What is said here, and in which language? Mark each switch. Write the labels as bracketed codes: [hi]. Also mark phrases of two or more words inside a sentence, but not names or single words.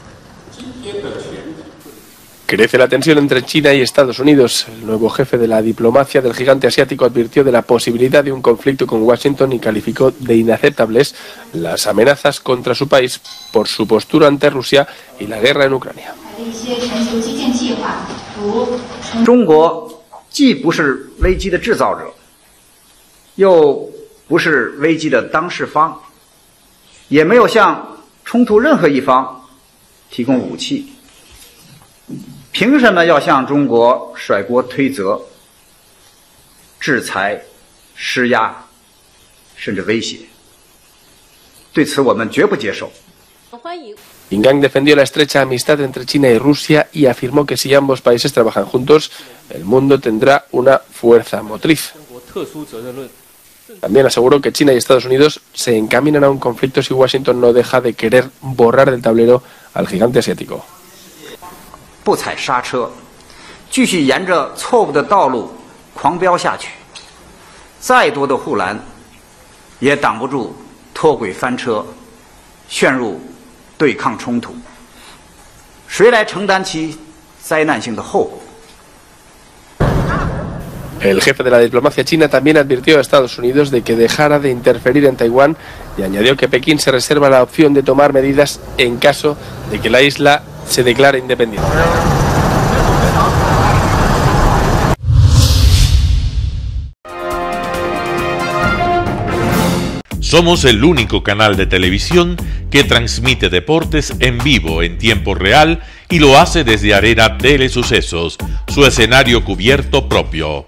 [es] Crece la tensión entre China y Estados Unidos. El nuevo jefe de la diplomacia del gigante asiático advirtió de la posibilidad de un conflicto con Washington y calificó de inaceptables las amenazas contra su país por su postura ante Rusia y la guerra en Ucrania. [zh] 中国既不是危机的制造者，又不是危机的当事方，也没有向冲突任何一方提供武器。凭什么要向中国甩锅推责、制裁、施压，甚至威胁？对此我们绝不接受。 [es] Qin Gang defendió la estrecha amistad entre China y Rusia y afirmó que si ambos países trabajan juntos, el mundo tendrá una fuerza motriz. También aseguró que China y Estados Unidos se encaminan a un conflicto si Washington no deja de querer borrar del tablero al gigante asiático. [zh] 不踩刹车，继续沿着错误的道路狂飙下去，再多的护栏也挡不住脱轨翻车，陷入对抗冲突。谁来承担其灾难性的后果？ [es] El jefe de la diplomacia china también advirtió a Estados Unidos de que dejara de interferir en Taiwán y añadió que Pekín se reserva la opción de tomar medidas en caso de que la isla se declare independiente. Somos el único canal de televisión que transmite deportes en vivo en tiempo real y lo hace desde Arena Telesucesos, su escenario cubierto propio.